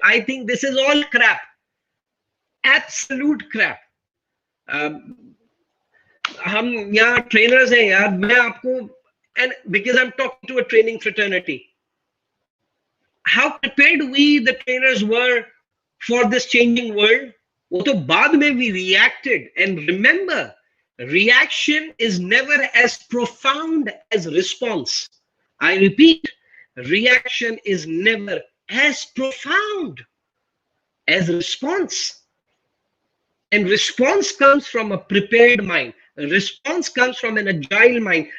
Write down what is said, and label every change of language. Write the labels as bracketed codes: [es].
[en] I think this is all crap. Absolute crap. [hi] हम यहाँ trainers हैं यार, मैं आपको, [en] and because I'm talking to a training fraternity, how prepared we, the trainers, were for this changing world? [hi] वो तो बाद में [en] we reacted. And remember, reaction is never as profound as response. I repeat, reaction is never as profound as response. And response comes from a prepared mind. Response comes from an agile mind.